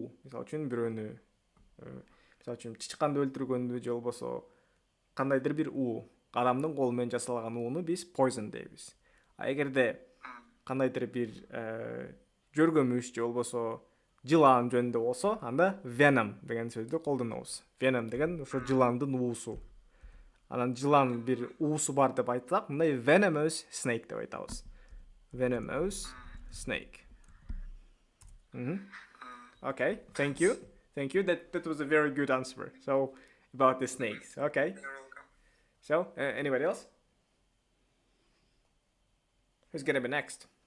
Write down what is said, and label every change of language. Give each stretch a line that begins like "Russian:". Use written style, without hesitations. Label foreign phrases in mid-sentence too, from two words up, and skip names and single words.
Kyrgyz: Мисалы үчүн бирөөнү мисалы үчүн чычканды өлтүргөндү же болбосо кандайдыр бир у, адамдын колу менен жасалган ууну биз poison дейбиз. А эгерде кандайдыр бир жөргөмүш же болбосо жылан жөнүндө болсо, анда venom деген сөздү колдонобуз. Venom деген ошо жыландын уусу. Анан жылан бир уусу бар деп айтсак, мындай
English: venomous snake
Kyrgyz: деп айтабыз.
English: Venomous snake. Okay, thank you. That was a very good answer. So about the snakes. Okay. You're welcome. So anybody else? Who's gonna be next?